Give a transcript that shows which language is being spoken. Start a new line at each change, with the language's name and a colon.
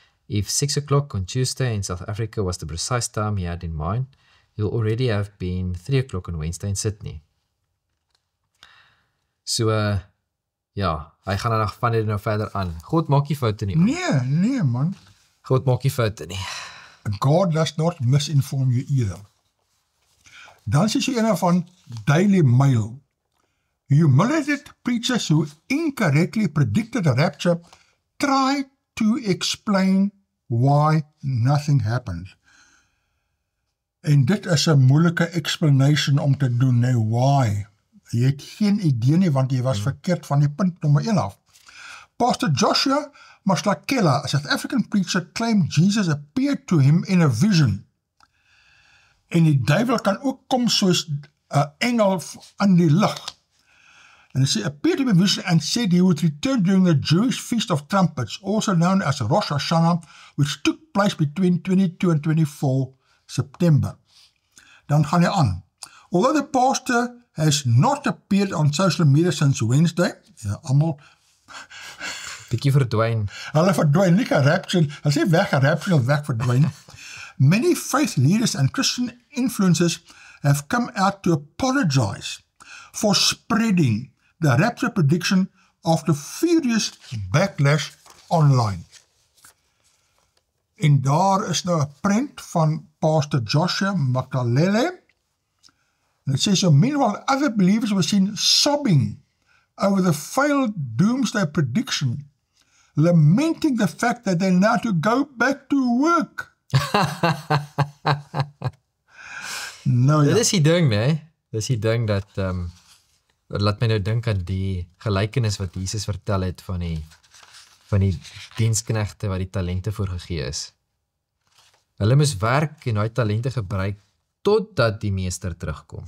English: If 6 o'clock on Tuesday in South Africa was the precise time he had in mind, he'll already have been 3 o'clock on Wednesday in Sydney.
Afrikaans: So, ja, hy gaan dan van dit nou verder aan. God maak nie foute nie. Nee man. God maak nie foute nie.
English: God does not misinform you either.
Afrikaans: Dan is jy een van Daily Mail.
English: Humiliated preachers who incorrectly predicted the rapture try to explain why nothing happened.
Afrikaans: En dit is 'n moeilike explanation om te doen, nee, why? Jy het geen idee nie, want jy was verkeerd van die punt nommer 1 af.
English: Pastor Joshua Mahlakela, a South African preacher, claimed Jesus appeared to him in a vision.
Afrikaans: En die duiwel kan ook kom soos 'n engel in die lug.
English: And he appeared to him in a vision and said he would return during the Jewish Feast of Trumpets, also known as Rosh Hashanah, which took place between 22 and 24 September.
Afrikaans: Dan gaan hy aan.
English: Although the pastor has not appeared on social media since Wednesday,
Afrikaans: ja, almal Bietjie verdwyn. Hulle verdwyn, nie gerapture, hulle sê weg gerapture, weg verdwyn.
English: Many faith leaders and Christian influencers have come out to apologize for spreading the rapture prediction after furious backlash online.
Afrikaans: En daar is nou 'n prent van Pastor Joshua Mahlakela.
English: And it says, so meanwhile, other believers were seen sobbing over the failed doomsday prediction, lamenting the fact that they now to go back to work.
Afrikaans: Nou ja. Dit is die ding, nee. Dit is die ding dat, laat my nou dink aan die gelykenis wat Jesus vertel het van die diensknegte wat die talente voorgegee is. Hulle moes werk en daai talente gebruik totdat die meester terugkom.